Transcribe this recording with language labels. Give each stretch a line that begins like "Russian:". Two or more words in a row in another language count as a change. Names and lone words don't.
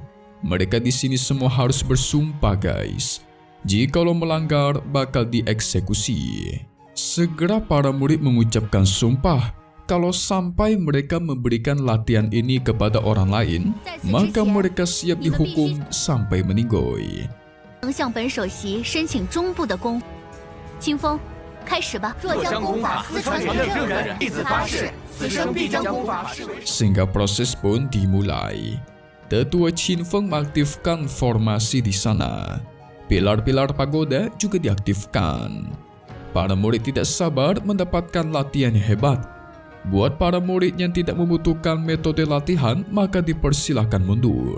Indonesian: Mereka di sini semua harus bersumpah guys. Jikalau melanggar bakal dieksekusi. Segera para murid mengucapkan sumpah kalau sampai mereka memberikan latihan ini kepada orang lain, maka mereka siap dihukum sampai meninggoy.
Chinese: 能向本首席申请中部的功。清风，开始吧。若将功法私传给任何人，弟子发誓，此生必将功法视为。
Indonesian: Sehingga proses pun dimulai. Tetua Qin Feng mengaktifkan formasi di sana. Pilar-pilar pagoda juga diaktifkan. Para murid tidak sabar mendapatkan latihan yang hebat. Buat para murid yang tidak membutuhkan metode latihan, maka dipersilahkan mundur.